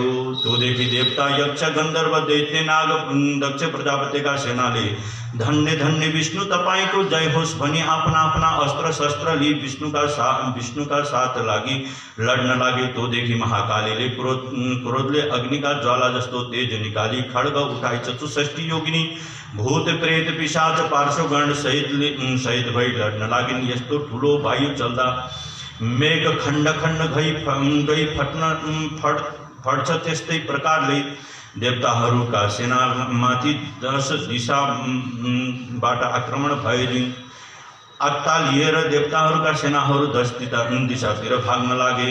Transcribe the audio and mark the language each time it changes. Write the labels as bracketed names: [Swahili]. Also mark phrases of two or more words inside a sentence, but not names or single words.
[Nepali] त्यो देखि देवता यक्ष गंधर्व दैत्य नाग दक्ष प्रजापतिका सेनाले धन्य धन्य विष्णु तपाईको जय होस् भनी आफ्ना आफ्ना अस्त्र शस्त्र लिए विष्णुका साथ लागि लड्न लागे। त्यो देखि महाकालीले क्रोधले अग्निका ज्वाला जस्तो तेज निकाली खड्ग उठाई 64 योगिनी भूत प्रेत पिशाच पार्श्वगण सहित भई लड्न लागिन्। यस्तो ठुलो वायु चल्दा मेघ खण्ड गई फट्छ त्यस्तै प्रकारले देवताहरूका सेनामाथि 10 दिशाबाट आक्रमण भए। अत्तालिएर देवताहरूका सेनाहरू 10 दिशातिर भाग्न लागे।